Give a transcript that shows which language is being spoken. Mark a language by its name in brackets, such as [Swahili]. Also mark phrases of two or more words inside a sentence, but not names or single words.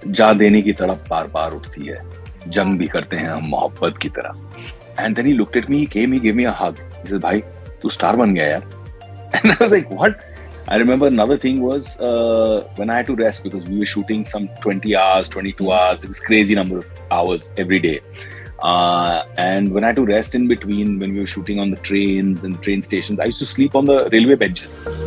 [Hindi] जा देने की तड़प बार बार उठती है, जंग भी करते हैं हम मोहब्बत की तरह। [English] And then he looked at me, he gave me a hug. He said, [Hindi] "भाई, तू स्टार बन गया यार." [English] And I was like, "What?" I remember another thing was when I had to rest because we were shooting some 20 hours, 22 hours. It was crazy number of hours every day. And when I had to rest in between, when we were shooting on the trains and the train stations, I used to sleep on the railway benches.